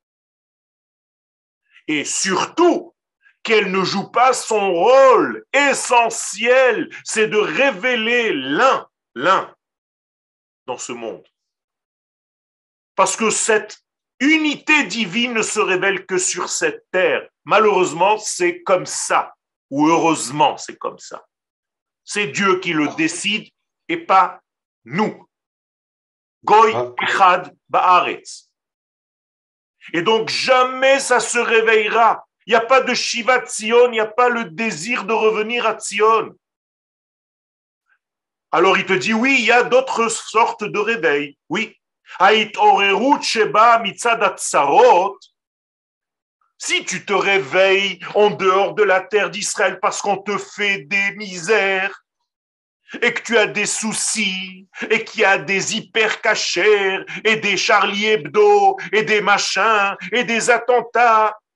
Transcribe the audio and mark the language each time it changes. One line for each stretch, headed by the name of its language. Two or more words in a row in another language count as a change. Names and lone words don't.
French: Et surtout, qu'elle ne joue pas son rôle essentiel, c'est de révéler l'un dans ce monde. Parce que cette unité divine ne se révèle que sur cette terre. Malheureusement, c'est comme ça. Ou heureusement, c'est comme ça. C'est Dieu qui le décide et pas nous.
Hebrew: גוי אחד בארץ.
French: Et donc, jamais ça se réveillera. Il n'y a pas de
Hebrew: שיבת ציון,
French: il n'y a pas le désir de revenir à Tzion. Alors il te dit, oui, il y a d'autres sortes de réveils. Oui. Si tu te réveilles en dehors de la terre d'Israël parce qu'on te fait des misères, et que tu as des soucis, et qu'il y a des hyper cachers, et des Charlie Hebdo, et des machins, et des attentats.